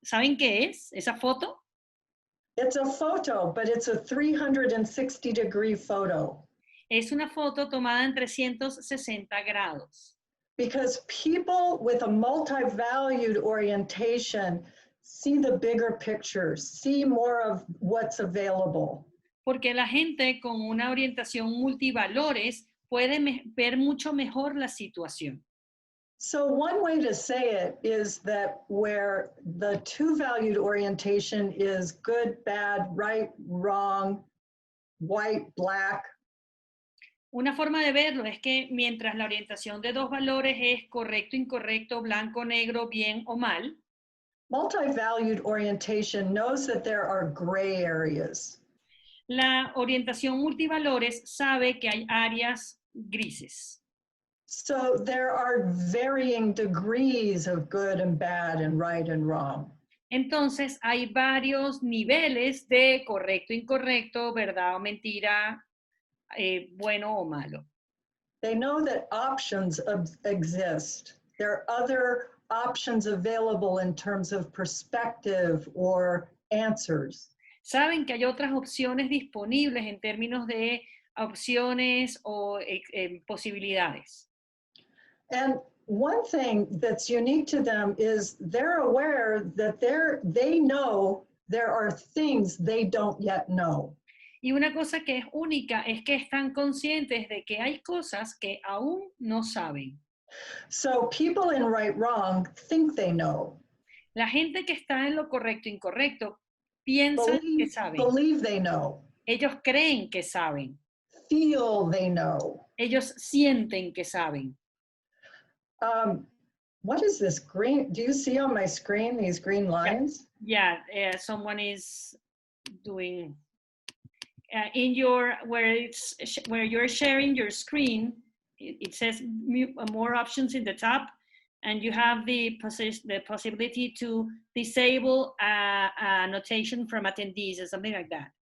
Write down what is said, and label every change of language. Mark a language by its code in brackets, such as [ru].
[es] ¿Saben qué es? ¿Esa foto? [en] It's a photo, but it's a 360-degree photo. [es] Es una foto tomada en 360 grados. [en] Because people with a multi-valued orientation see the bigger picture, see more of what's available. [es] Porque la gente con una orientación multivalores puede ver mucho mejor la situación. [en] So one way to say it is that where the two-valued orientation is good, bad, right, wrong, white, black, [es] Una forma de verlo es que mientras la orientación de dos valores es correcto, incorrecto, blanco, negro, bien o mal, [en] multi-valued orientation knows that there are gray areas. [es] la orientación multivalores sabe que hay áreas grises. [en] So there are varying degrees of good and bad and right and wrong. [es] Entonces hay varios niveles de correcto, incorrecto, verdad o mentira, bueno o malo. [en] They know that options exist. There are other options available in terms of perspective or answers. [es] Saben que hay otras opciones disponibles en términos de opciones o posibilidades. [en] And one thing that's unique to them is they're aware that they know there are things they don't yet know. [es] Y una cosa que es única es que están conscientes de que hay cosas que aún no saben. [en] So people in right wrong think they know. [es] La gente que está en lo correcto e incorrecto piensan que saben. [en] Believe they know. [es] Ellos creen que saben. [en] Feel they know. [es] Ellos sienten que saben. [en] What is this green? Do you see on my screen these green lines? Yeah, someone is doing in your where you're sharing your screen. It says more options in the top, and you have the possibility to disable a notation from attendees or something like that.